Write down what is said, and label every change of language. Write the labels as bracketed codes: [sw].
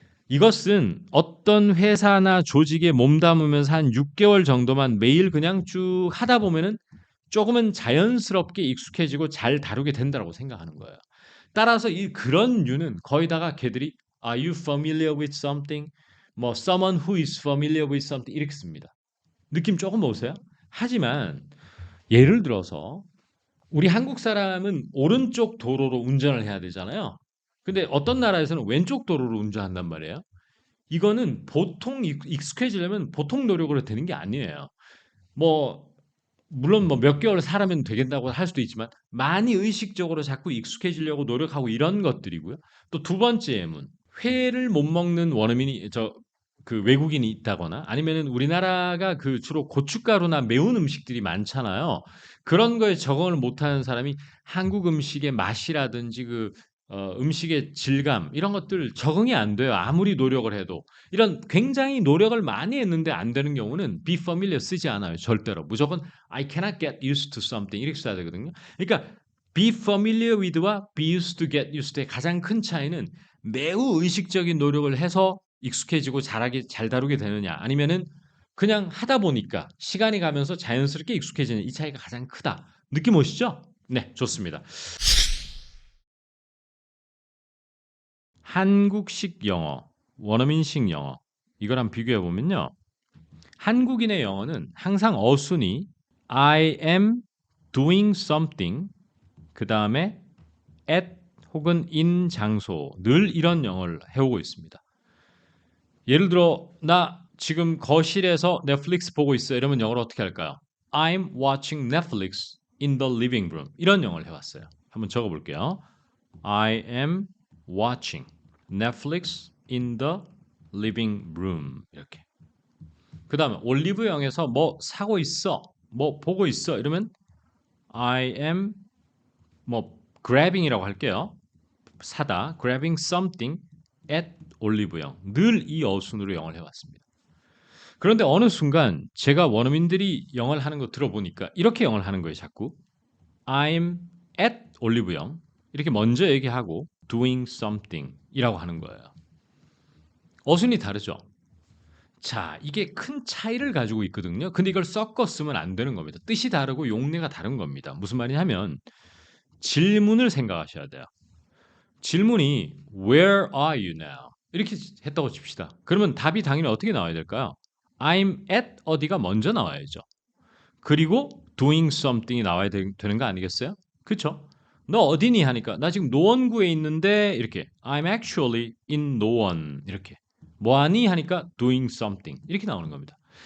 [ko] 이것은 어떤 회사나 조직에 몸담으면서 한 6개월 정도만 매일 그냥 쭉 하다 보면은 조금은 자연스럽게 익숙해지고 잘 다루게 된다고 생각하는 거예요. 따라서 이 그런 류는 거의 다가 걔들이 [en] Are you familiar with something? [ko] 뭐 [en] someone who is familiar with something [ko] 이렇게 씁니다. 느낌 조금 오세요? 하지만 예를 들어서 우리 한국 사람은 오른쪽 도로로 운전을 해야 되잖아요. 근데 어떤 나라에서는 왼쪽 도로로 운전한단 말이에요. 이거는 보통 익숙해지려면 보통 노력으로 되는 게 아니에요. 뭐 물론 뭐 몇 개월 살아면 되겠다고 할 수도 있지만 많이 의식적으로 자꾸 익숙해지려고 노력하고 이런 것들이고요. 또 두 번째 예문. 회를 못 먹는 원어민이 그 외국인이 있다거나 아니면은 우리나라가 그 주로 고춧가루나 매운 음식들이 많잖아요. 그런 거에 적응을 못하는 사람이 한국 음식의 맛이라든지 음식의 질감 이런 것들 적응이 안 돼요. 아무리 노력을 해도. 이런 굉장히 노력을 많이 했는데 안 되는 경우는 [en] be familiar [ko] 쓰지 않아요. 절대로. 무조건 [en] I cannot get used to something [ko] 이렇게 써야 되거든요. 그러니까 [en] be familiar with [ko] 와 [en] be used to get used to [ko] 의 가장 큰 차이는 매우 의식적인 노력을 해서 익숙해지고 잘 다루게 되느냐 아니면은 그냥 하다 보니까 시간이 가면서 자연스럽게 익숙해지는 이 차이가 가장 크다. 느낌 오시죠? 네, 좋습니다. 한국식 영어, 원어민식 영어 이거랑 비교해 보면요. 한국인의 영어는 항상 어순이 [en] I am doing something [ko] 그 다음에 at 혹은 in 장소 늘 이런 영어를 해오고 있습니다. 예를 들어 나 지금 거실에서 넷플릭스 보고 있어 이러면 영어로 어떻게 할까요? [en] I'm watching Netflix in the living room [ko] 이런 영어를 해왔어요. 한번 적어볼게요. [en] I am watching Netflix in the living room [ko] 이렇게. 그 다음에 올리브영에서 뭐 사고 있어, 뭐 보고 있어 이러면 [en] I am [ko] 뭐 grabbing이라고 할게요. 사다, [en] grabbing something at 올리브영. [ko] 늘 이 어순으로 영어를 해왔습니다. 그런데 어느 순간 제가 원어민들이 영어를 하는 거 들어보니까 이렇게 영어를 하는 거예요, 자꾸. [en] I'm at 올리브영. [ko] 이렇게 먼저 얘기하고 [en] doing something [ko] 이라고 하는 거예요. 어순이 다르죠? 자, 이게 큰 차이를 가지고 있거든요. 근데 이걸 섞어 쓰면 안 되는 겁니다. 뜻이 다르고 용례가 다른 겁니다. 무슨 말이냐면 질문을 생각하셔야 돼요. 질문이 [en] Where are you now? [ko] 이렇게 했다고 칩시다. 그러면 답이 당연히 어떻게 나와야 될까요? [en] I'm at [ko] 어디가 먼저 나와야죠. 그리고 [en] doing something [ko] 이 나와야 되는 거 아니겠어요? 그렇죠? 너 어디니 하니까 나 지금 노원구에 있는데 이렇게 [en] I'm actually in [ko] 노원 이렇게 뭐하니 하니까 [en] doing something [ko] 이렇게 나오는 겁니다.